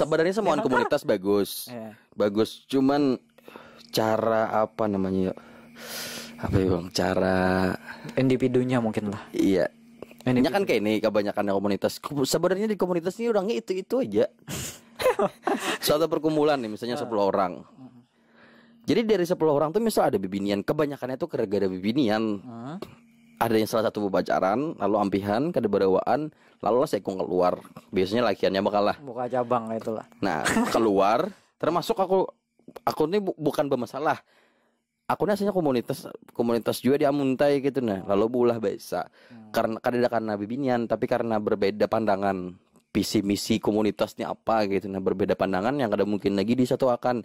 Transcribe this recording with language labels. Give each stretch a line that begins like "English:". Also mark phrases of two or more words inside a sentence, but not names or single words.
Indonesian: Sebenarnya semua komunitas bagus. Bagus, cuman cara apa namanya ya? Apa ya, Bang? Cara individunya mungkin lah. Iya. Ini kan kayak ini kebanyakan komunitas. Sebenarnya di komunitas ini orangnya itu aja. Suatu perkumpulan nih misalnya 10 orang. Jadi dari 10 orang tuh misal ada bibinian, kebanyakannya tuh gara-gara bibinian.
Banjar: Ada yang salah satu pacaran, lalu ampihan, kada berawaan, lalu lah sekung keluar. Biasanya lakiannya bakal lah.
Indonesian: Buka cabang itulah. Nah, keluar, termasuk aku ini bukan bermasalah. Aku ini aslinya komunitas juga di Amuntai gitu nah.
Banjar: Lalu bulah biasa.
Indonesian: Karena bibinian, tapi karena berbeda pandangan. Visi misi komunitasnya apa gitu, nah berbeda pandangan yang kada mungkin lagi disatukan.